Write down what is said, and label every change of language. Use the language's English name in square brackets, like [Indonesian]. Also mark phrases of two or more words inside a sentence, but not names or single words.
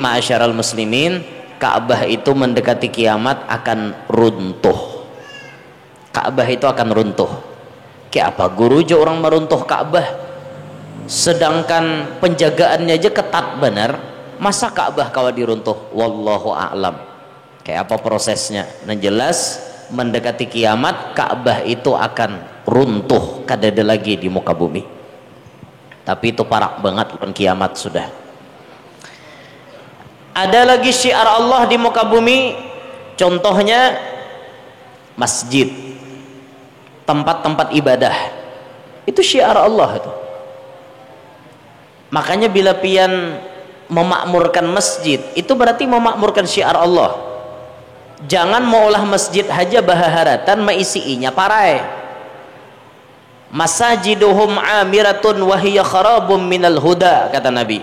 [Banjar] Tapi [Arabic] معاشر المسلمين, [Banjar] Ka'bah itu mendekati kiamat akan runtuh. Ka'bah itu akan runtuh. Kayak apa guru aja orang meruntuh Ka'bah, sedangkan penjagaannya aja ketat benar, masa Ka'bah kawa diruntuh? [Arabic] والله أعلم [Banjar] kayak apa prosesnya. Nah jelas mendekati kiamat Ka'bah itu akan runtuh, kadada lagi di muka bumi. Tapi itu parah banget kan kiamat sudah. Ada lagi syiar Allah di muka bumi, contohnya masjid, tempat-tempat ibadah, itu syiar Allah itu. Makanya bila pian memakmurkan masjid, itu berarti memakmurkan syiar Allah. Jangan maulah masjid haja bahaharatan maisiinya parai. [Arabic] مساجدهم عامرة وهي خراب من الهدى, [Banjar] kata Nabi.